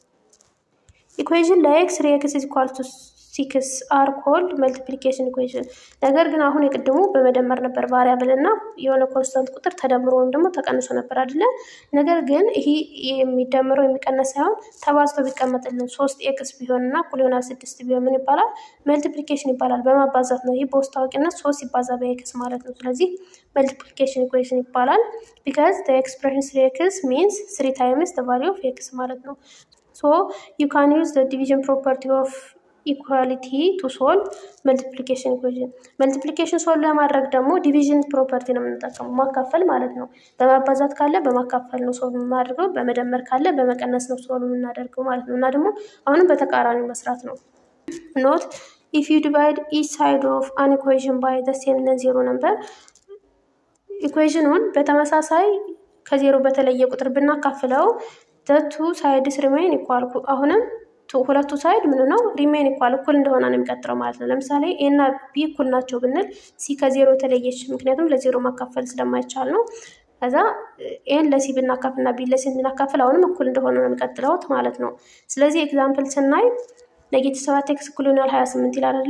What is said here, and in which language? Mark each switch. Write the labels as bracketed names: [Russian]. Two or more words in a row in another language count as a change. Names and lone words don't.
[Amharic] ኢኩዌሽን ለኤክስ [English] rx is equal to 6 are called multiplication equation። [Amharic] ነገር ግን አሁን የቅድሙ በመደመር ነበር ቫሪያብል እና የሆነ ኮንስታንት ቁጥር ተደምሮ ወይም ደግሞ ተቀንሶ ነበር አይደለ? ነገር ግን ይሄ የሚደምረው የሚቀነስ ሳይሆን ተባዝቶ ቢቀመጥልን 3 ኤክስ ቢሆንና እኩል ይሆናል 6 ቢሆን ምን ይባላል? መልቲፕሊኬሽን ይባላል። በማባዛት ነው። ይህ በውስጥ ታዋቂነት 3 ሲባዛ በኤክስ ማለት ነው። ስለዚህ መልቲፕሊኬሽን ኢኩዌሽን ይባላል። [English] because the expression 3x means 3 times the value of x [Amharic] ማለት ነው። [English] so you can use the division property of equality to solve multiplication equation። multiplication solve [Amharic] ለማድረግ ደግሞ ዲቪዥን ፕሮፐርቲ ነው የምንጠቀመው፣ ማካፈል ማለት ነው። በማባዛት ካለ በማካፈል ነው ሶልቭ የምናደርገው፣ በመደመር ካለ በመቀነስ ነው ሶልቭ የምናደርገው ማለት ነው። እና ደግሞ አሁንም በተቃራኒው መስራት ነው። [English] note if you divide each side of an equation by the same non-zero number [Amharic] ኢኩዌሽኑን በተመሳሳይ ከዜሮ በተለየ ቁጥር ብናካፍለው [English] the two sides remain equal። [Amharic] አሁንም ሁለቱ ሳይድ ምን ነው [English] remain equal [Amharic] እኩል እንደሆነ ነው የሚቀጥለው ማለት ነው። ለምሳሌ ኤ እና ቢ እኩል ናቸው ብንል ሲ ከዜሮ የተለየች፣ ምክንያቱም ለዜሮ ማካፈል ስለማይቻል ነው። ከዛ ኤን ለሲ ብናካፍልና ቢ ለሲ ብናካፍል አሁንም እኩል እንደሆነ ነው የሚቀጥለው ማለት ነው። ስለዚህ ኤግዛምፕል ስናይ ኔጌቲቭ 7 ኤክስ እኩል ይሆናል 28 ይላል አይደለ?